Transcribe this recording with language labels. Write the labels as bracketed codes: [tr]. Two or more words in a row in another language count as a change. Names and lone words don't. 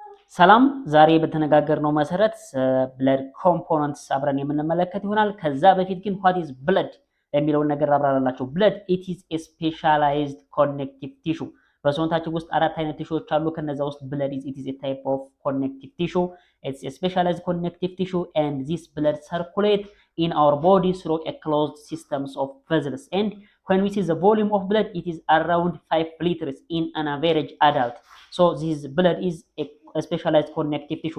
[am] ሰላም ዛሬ በተነጋገርነው መሰረት [en] blood components [am] አብረን የምንመለከት ይሆናል። ከዛ በፊት ግን [en] what is blood [am] የሚለውን ነገር አብራራላችሁ። [en] blood it is a specialized connective tissue [am] በሰውነታችን ውስጥ አራት አይነት ቲሹዎች አሉ። ከነዛ ውስጥ [en] blood it is a type of connective tissue. It's a specialized connective tissue and this blood circulate in our body through a closed systems of vessels, and when we see the volume of blood it is around 5 liters in an average adult. So this blood is a specialized connective tissue.